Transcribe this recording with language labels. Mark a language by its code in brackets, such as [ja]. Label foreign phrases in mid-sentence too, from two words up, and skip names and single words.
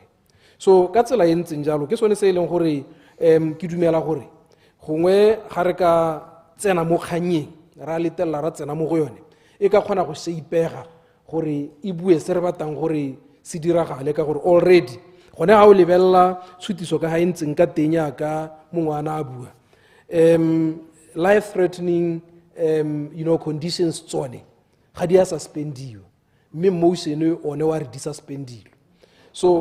[tn] So ka tsela e ntseng jalo ke sone se e leng gore ke dumela gore gongwe ga re ka tsena mo kganyeng ra letelela ra tsena mo go yone e ka kgona go se ipega gore e bue se re batlang gore se diragale ka gore already gone ga o lebella tshutiso ka ga e ntseng ka teng yaka mongwana a bua [en] life threatening conditions [tn] tsone ga di a suspendiwa mme motion one wa re di suspendilwe.